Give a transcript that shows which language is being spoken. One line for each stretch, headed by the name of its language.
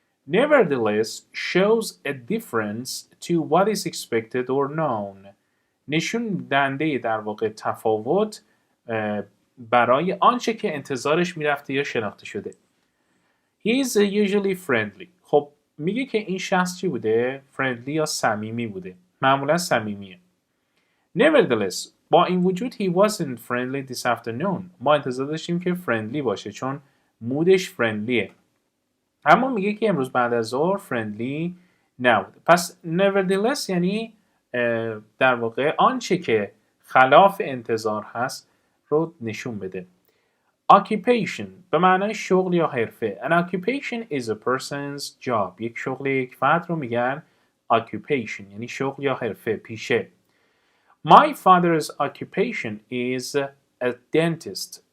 English: Nevertheless shows a difference to what is expected or known.
Persian: نشون دهنده در واقع تفاوت برای آنچه که انتظارش میرفته یا شناخته شده.
English: He is usually friendly.
Persian: خب میگه که این شخص چی بوده؟ friendly یا صمیمی بوده. معمولا صمیمیه.
English: Nevertheless
Persian: با این وجود
English: he wasn't friendly this afternoon.
Persian: ما انتظار داشتیم که friendly باشه چون مودش friendlyه. اما میگه که امروز بعد از ظهر friendly نبوده. پس nevertheless یعنی در واقع آنچه که خلاف انتظار هست رو نشون بده. Occupation به معنای شغل یا حرفه.
English: An occupation is a person's job.
Persian: یک شغل یک فرد رو میگن occupation یعنی شغل یا حرفه، پیشه.
English: My father's occupation is a dentist.